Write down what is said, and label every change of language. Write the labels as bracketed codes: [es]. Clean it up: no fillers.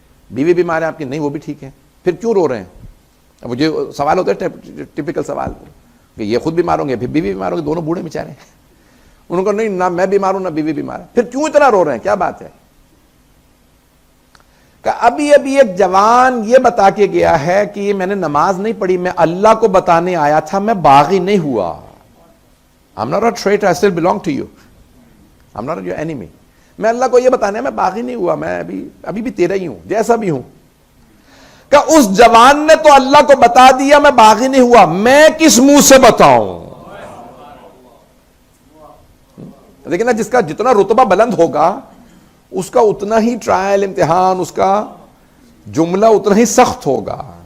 [ur] بیوی بیمار ہے آپ کی؟ نہیں وہ بھی ٹھیک ہے. پھر کیوں رو رہے ہیں؟ اب مجھے سوال ہوتا ہے ٹپیکل سوال کہ یہ خود بیمار ہوں گے پھر بیوی بیمار ہوں گے, دونوں بوڑھے بیچارے ہیں. انہوں نے کہا نہیں, نہ میں بیمار ہوں نہ بیوی بیمار ہے. پھر کیوں اتنا رو رہے ہیں, کیا بات ہے؟ کہ ابھی ایک جوان یہ بتا کے گیا ہے کہ میں نے نماز نہیں پڑھی, میں اللہ کو بتانے آیا تھا, میں باغی نہیں ہوا. [en] I'm not a traitor, I still belong to you. I'm not your enemy. [ur] میں اللہ کو یہ بتانے میں باغی نہیں ہوا, میں ابھی بھی تیرا ہی ہوں, جیسا بھی ہوں. کہ اس جوان نے تو اللہ کو بتا دیا میں باغی نہیں ہوا, میں کس منہ سے بتاؤں؟ لیکن جس کا جتنا رتبہ بلند ہوگا اس کا اتنا ہی ٹرائل, امتحان, اس کا جملہ اتنا ہی سخت ہوگا.